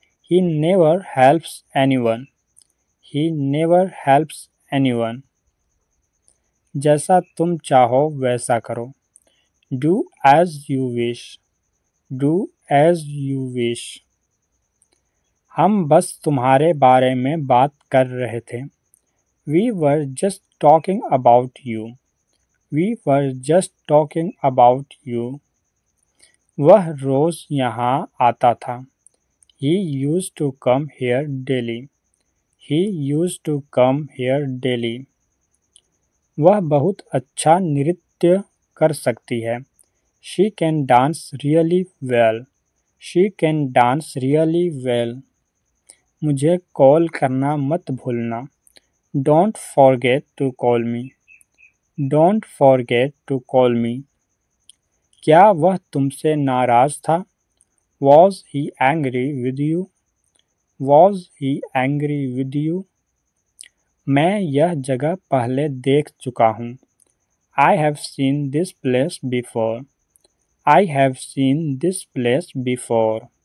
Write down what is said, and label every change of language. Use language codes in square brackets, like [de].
[en] He never helps anyone. He never helps anyone. [hi] जैसा तुम चाहो वैसा करो. [en] Do as you wish. Do as you wish. [hi] हम बस तुम्हारे बारे में बात कर रहे थे. [en] We were just talking about you. We were just talking about you. [hi] वह रोज यहाँ आता था. [en] He used to come here daily. He used to come here daily. [hi] वह बहुत अच्छा नृत्य कर सकती है. [en] She can dance really well. She can dance really well. [hi] मुझे कॉल करना मत भूलना. [en] Don't forget to call me. Don't forget to call me. [hi] क्या वह तुमसे नाराज था? [en] Was he angry with you? Was he angry with you? [hi] मैं यह जगह पहले देख चुका हूँ. [en] I have seen this place before. I have seen this place before.